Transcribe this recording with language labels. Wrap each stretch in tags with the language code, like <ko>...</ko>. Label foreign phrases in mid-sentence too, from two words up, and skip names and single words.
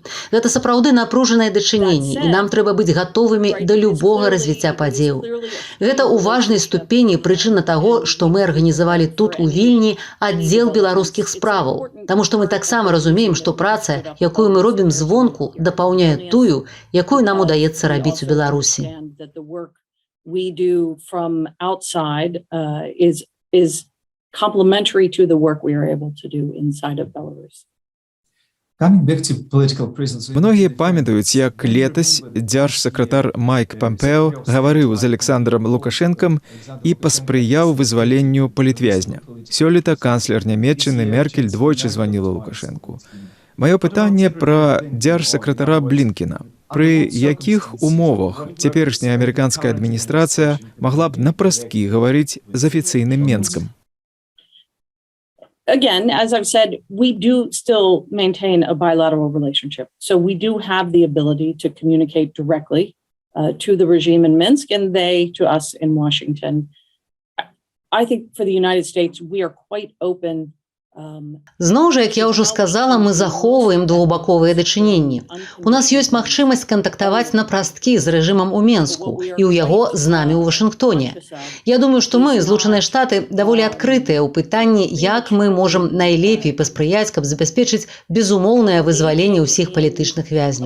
<be>Гэта сапраўды напружанае дачыненне, і нам трэба быць гатовымі да любога развіцця падзеяў. Гэта ў важнай ступені прычына таго, што мы арганізавалі тут у Вільні аддзел беларускіх справаў, таму што мы таксама разумеем, што праца, якую мы робім звонку, дапаўняе тую, якую нам удаецца рабіць у Беларусі.</be> <en>We do from outside is complementary to the work we are able to do inside of Belarus.</en> <be>Многія памятаюць, як летась дзяржсакратар Майк Пампео гаварыў з Александром Лукашэнкам і паспрыяў вызваленню палітвязня. Сёлета канцлер Нямецчыны Меркель двойчы званіла Лукашэнку. Маё пытанне пра дзяржсакратара Блінкена. Пры якіх умовах цяперашняя амерыканская адміністрацыя магла б напрасткі гаварыць з афіцыйным Менскам?</be> <en>Again, as I've said, we do still maintain a bilateral relationship. So we do have the ability to communicate directly to the regime in Minsk and they to us in Washington. I think for the United States, we are quite open.</en> <be>Зноў жа, як я ўжо сказала, мы захоўваем двухбаковыя дачыненні. У нас ёсць магчымасць кантактаваць напрасткі з рэжымам у Менску і ў яго з намі ў Вашынгтоне. Я думаю, што мы, Злучаныя Штаты, даволі адкрытыя ў пытанні, як мы можам найлепей паспрыяць, каб забяспечыць безумоўнае вызваленне ўсіх палітычных вязняў.</be>